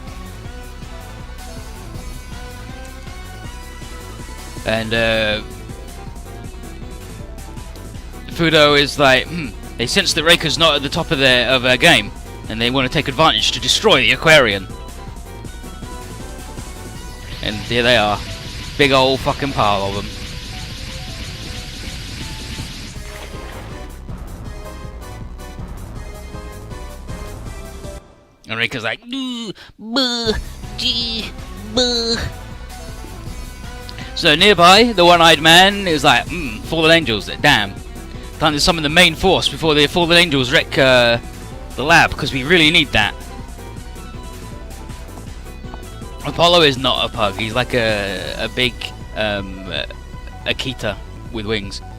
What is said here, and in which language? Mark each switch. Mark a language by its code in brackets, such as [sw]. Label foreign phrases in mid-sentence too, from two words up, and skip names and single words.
[en] And Fudo is like, they sense that Reika's not at the top of their game, and they want to take advantage to destroy the Aquarian. And here they are, big old fucking pile of them. And Reika's like, buh, gee, buh. So nearby, the one-eyed man is like, Fallen Angels, damn. Time to summon the main force before the Fallen Angels wreck the lab, because we really need that. Apollo is not a pug, he's like a big Akita with wings.